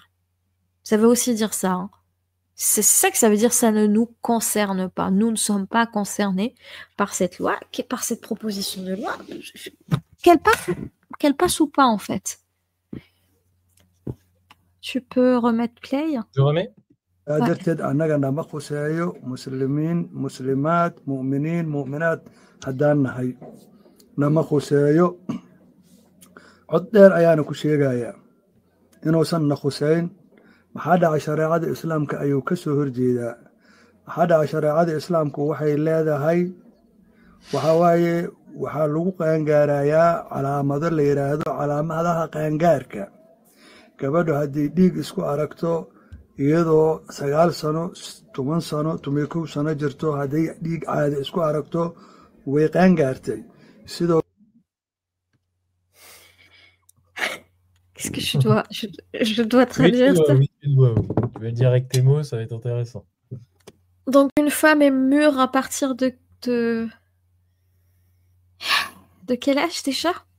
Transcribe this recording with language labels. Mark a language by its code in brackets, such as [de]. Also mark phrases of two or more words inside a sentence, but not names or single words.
[fr] Ça veut aussi dire ça. Hein. C'est ça que ça veut dire, ça ne nous concerne pas. Nous ne sommes pas concernés par cette loi, par cette proposition de loi. Qu'elle passe ou pas, en fait. Tu peux remettre play? Je remets? [so] darteed annaga nama khuseeyo muslimiin muslimaad mu'miniin mu'minaad haddaan nahay nama khuseeyo cod dheer ayaana ku sheegayaa inuusan na khuseyn. maxaa dhacay shareecada islaamka ayuu ka soo horjeedaa. maxaa dhacay shareecada islaamku waxay leedahay waxaa waaye waxaa lagu qaangaarayaa calaamado la yidhaahdo calaamadaha qaangaarka. gabadhu haddii dhiig isku aragto iyadoo 9 sano 10 sano 11 sano jirto hadday dhiig caadi isku aragto way qaangaartay. sidoo [fr] Qu'est-ce que je dois traduire ça? Oui, tu dois. Tu vas le dire avec tes mots, ça va être intéressant. Donc, une femme est mûre à partir de quel âge déjà?